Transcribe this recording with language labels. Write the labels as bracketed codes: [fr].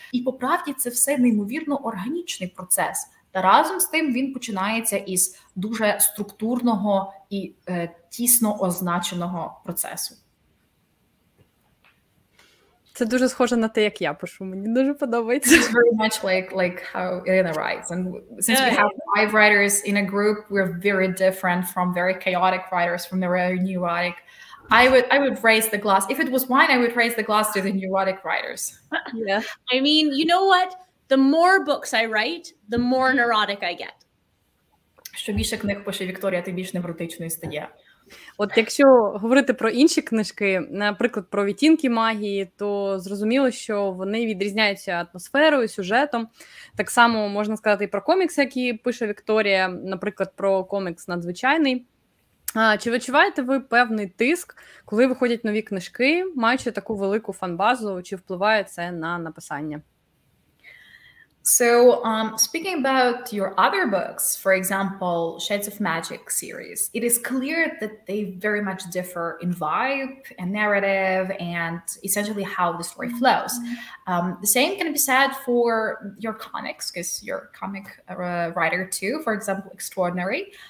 [uk] І по правді це все неймовірно органічний процес. Та разом з тим він починається із дуже структурного і тісно означеного процесу. Це дуже схоже на те, як я пишу. Мені дуже подобається. [en] It's very much like how Irina writes. And since we have 5 writers in a group, we're very different from very chaotic writers, from the very neurotic. I would raise the glass. If it was wine, I would raise the glass to the neurotic writers. Yeah. I mean, you know what? The more books I write, the more neurotic I get. [uk] Що більше книг пише Вікторія, тим більш невротичною стає. От якщо говорити про інші книжки, наприклад, про відтінки магії, то зрозуміло, що вони відрізняються атмосферою, сюжетом. Так само можна сказати і про комікси, які пише Вікторія, наприклад, про комікс «Надзвичайний». Чи відчуваєте ви певний тиск, коли виходять нові книжки, маючи таку велику фан-базу, чи впливає це на написання? [en] So, speaking about your other books, for example, Shades of Magic series, it is clear that they very much differ in vibe and narrative and essentially how the story flows. The same can be said for your comics, because you're a comic writer too, for example, Extraordinary.